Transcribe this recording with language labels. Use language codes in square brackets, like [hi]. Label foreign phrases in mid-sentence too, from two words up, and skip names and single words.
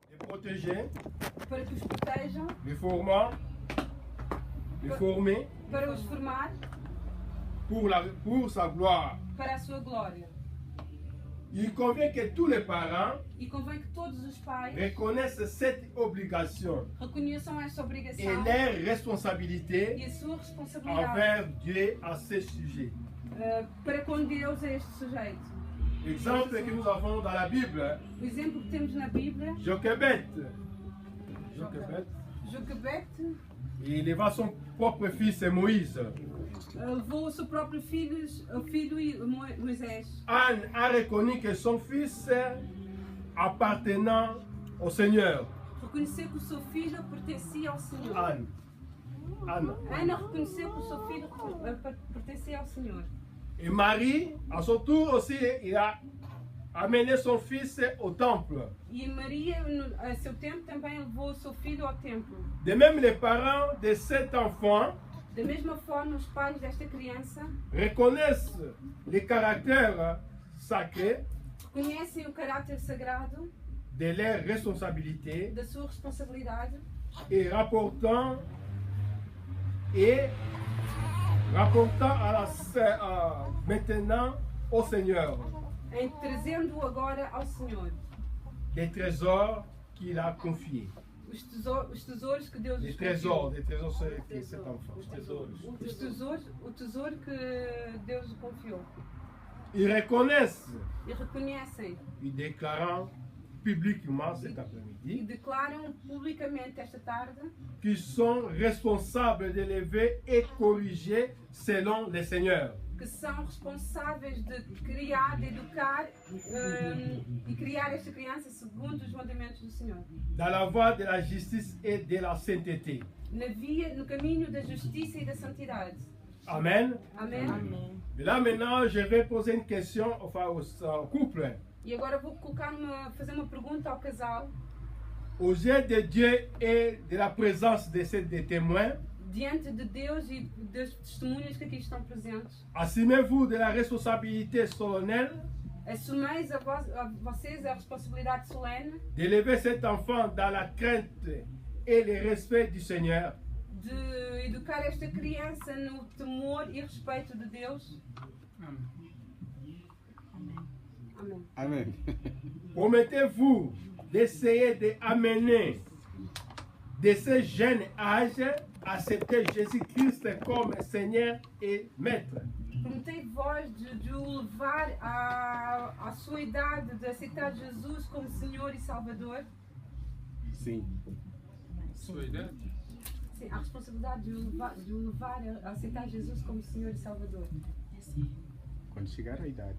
[fr] protéger, [pt] para que os protejam, [fr] les former, [pt] para os formar, [fr] pour sa gloire. [pt] para a sua glória. [fr] Il convient que tous les parents [pt] E convém que todos os pais [fr] reconnaissent cette obligation [pt] reconheçam esta [fr] et [pt] obrigação [fr] leur [pt] e [fr] responsabilité [pt] a sua responsabilidade [fr] envers Dieu à ce sujet. [pt] para com Deus a este sujeito. [fr] Exemple que nous avons dans la Bible, [pt] O exemplo que temos na Bíblia, [fr] Jochebed, [pt] Joquebede [fr] il éleva son propre fils Moïse. [pt] levou o seu próprio filho, o filho Moisés. [fr] Anne a reconnu que son fils appartenant au Seigneur. [pt] Reconheceu que o seu filho pertencia ao Senhor. [fr] Anne. [pt] Ana reconheceu que o seu filho pertencia ao Senhor. [fr] Et Marie, à son tour aussi, il a amené son fils au temple. [pt] E Maria, a seu tempo, também levou o seu filho ao templo. [fr] De même, les parents de cet enfant [pt] Da mesma forma, os pais desta criança [fr] reconnaissent les caractères sacrés [pt] reconhecem o caráter sagrado [fr] de leurs responsabilités [pt] da sua responsabilidade [fr] et rapportant maintenant au Seigneur [pt] em trazendo-o agora ao Senhor. [fr] des trésors qu'il a confiés. [pt] Os tesouros que Deus [fr] Des [pt] lhes [fr] trésors, [pt] confiou. [fr] c'est cet enfant. [pt] O tesouro que Deus lhe confiou. [fr] Ils reconnaissent, [pt] E reconhecem [fr] ils déclarant publiquement cet [pt] e [fr] après-midi, [pt] declaram publicamente esta tarde [fr] qu'ils sont responsables d'élever et corriger selon le Seigneur. [pt] que são responsáveis de criar, de educar e criar esta criança segundo os mandamentos do Senhor. [fr] Dans la voie de la justice et de la sainteté. [pt] No caminho da justiça e da santidade. [fr] Amen. [pt] Amém? [fr] Et là maintenant, je vais poser une question au couple. [pt] E agora vou fazer uma pergunta ao casal. [fr] Aux yeux de Dieu et de la présence de ces des témoins, [pt] Diante de Deus e das testemunhas que aqui estão presentes, [fr] assumez-vous de la responsabilité solennelle [pt] assumeis a vocês a responsabilidade solene [fr] d'élever cet enfant dans la crainte et le respect du Seigneur. [pt] de educar esta criança no temor e respeito de Deus. Amém. [fr] Amen. Promettez-vous d'essayer d'amener de ce jeune âge à accepter Jésus-Christ comme Seigneur et Maître. [pt] Prometei vós de o levar à sua idade, de aceitar Jesus como Senhor e Salvador. Sim. Sua idade? Sim, a responsabilidade de o levar a aceitar Jesus como Senhor e Salvador. Quando chegar a idade.